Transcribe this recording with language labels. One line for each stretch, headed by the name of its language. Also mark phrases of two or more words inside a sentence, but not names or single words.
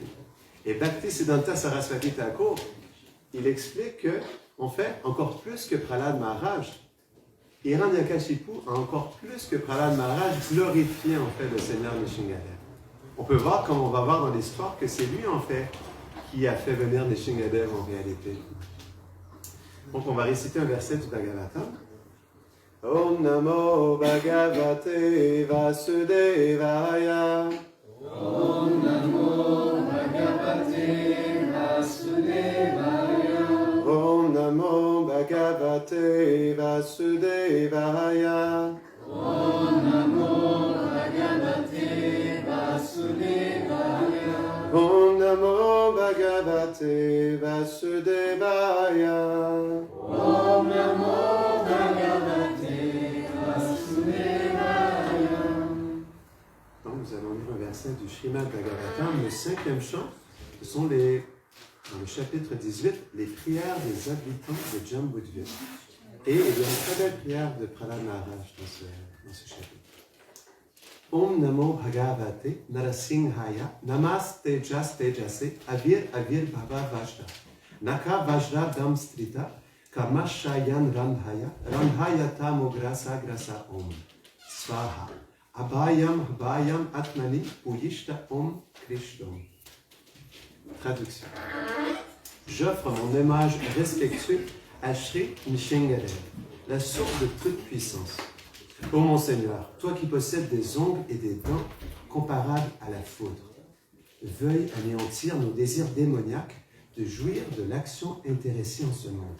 French: Et Bhaktisiddhanta Saraswati Thakur, il explique que, en fait, encore plus que Prahlad Maharaj, Hiranyakashipu a encore plus que Prahlad Maharaj glorifié en fait le Seigneur Nishingadev. On peut voir, comme on va voir dans l'histoire, que c'est lui en fait qui a fait venir Nishingadev en réalité. Donc on va réciter un verset du Bhagavatam.
Sanskrit: Om Namo Bhagavate Vasudevaya. Om Namo Bhagavate Vasudevaya. Om Namo Bhagavate Vasudevaya. Om Namo Bhagavate Vasudevaya. Om Namo Bhagavate Vasudevaya. Om Namo Bhagavate Vasudevaya.
French: Donc nous allons lire un verset du Srimad Bhagavatam, le 5e chant. Ce sont dans le chapitre 18, les prières des habitants de Jambudvip. Et il y a une très belle prière de Prahlad Maharaj dans ce chapitre.
Sanskrit: Om Namo Bhagavate Narasimhaya Namaste Jaste Jase Avir Bhava Vajra Naka Vajra Dam Strita Kamashayan Randhaya Tamo Grasa Grasa Om Svaha Abhayam Atmani Puyishta Om Krishnam.
French: Traduction. J'offre mon hommage respectueux à Sri Nishingadev, la source de toute puissance. Ô mon Seigneur, toi qui possèdes des ongles et des dents comparables à la foudre, veuille anéantir nos désirs démoniaques de jouir de l'action intéressée en ce monde.